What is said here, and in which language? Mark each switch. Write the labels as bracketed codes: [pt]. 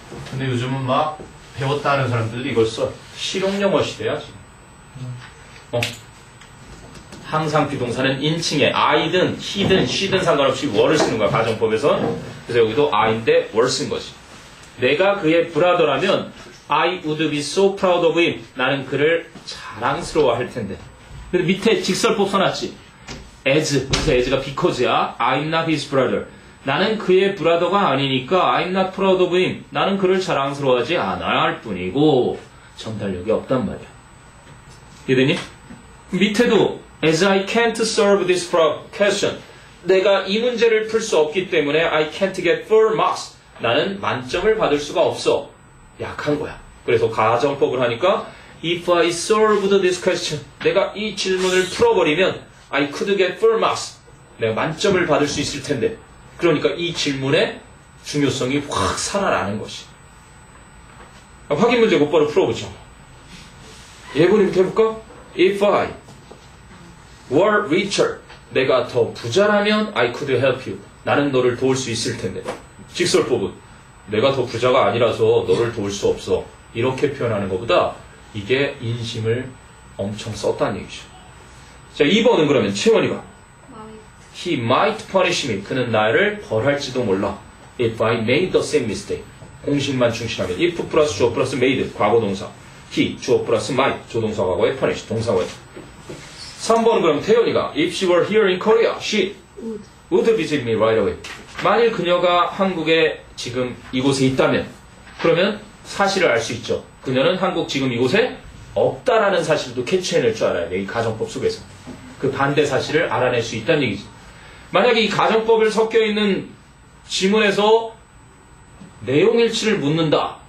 [ko] 근데 요즘은 막 배웠다 하는 사람들도 이걸 써. 실용영어 시대야, 지금. 항상 비동사는 인칭에 I든 he든 she든 상관없이 were를 쓰는 거야, 가정법에서. 그래서 여기도 I인데 were 쓴 거지. 내가 그의 브라더라면 [en] I would be so proud of him. [ko] 나는 그를 자랑스러워 할 텐데. 근데 밑에 직설법 써놨지. as. 그래서 as가 because야. [en] I'm not his brother. [ko] 나는 그의 브라더가 아니니까 [en] I'm not proud of him. [ko] 나는 그를 자랑스러워하지 않아야 할 뿐이고 전달력이 없단 말이야. 이해되니? 밑에도 [en] as I can't solve this question. [ko] 내가 이 문제를 풀 수 없기 때문에 [en] I can't get full marks. [ko] 나는 만점을 받을 수가 없어. 약한 거야. 그래서 가정법을 하니까 [en] if I solved this question. [ko] 내가 이 질문을 풀어버리면 [en] I could get full marks. [ko] 내가 만점을 받을 수 있을 텐데. 그러니까 이 질문의 중요성이 확 살아나는 것이. 확인 문제 곧바로 풀어보죠. 예문부터 해볼까? [en] If I were richer. [ko] 내가 더 부자라면 [en] I could help you. [ko] 나는 너를 도울 수 있을 텐데. 직설법은 내가 더 부자가 아니라서 너를 도울 수 없어. 이렇게 표현하는 것보다 이게 인심을 엄청 썼다는 얘기죠. 자, 2번은 그러면 채원이가 [en] He might punish me. [ko] 그는 나를 벌할지도 몰라. [en] If I made the same mistake. [ko] 공식만 충실하면 if 플러스 주어 플러스 made 과거 동사. He 주어 플러스 might 조동사 과거에 punish 동사원. 3번은 그럼 태연이가 [en] If she were here in Korea, she would visit me right away. [ko] 만일 그녀가 한국에 지금 이곳에 있다면 그러면 사실을 알 수 있죠. 그녀는 한국 지금 이곳에 없다라는 사실도 캐치해낼 줄 알아야 돼. 이 가정법 속에서. 그 반대 사실을 알아낼 수 있다는 얘기지. 만약에 이 가정법을 섞여있는 지문에서 내용일치를 묻는다.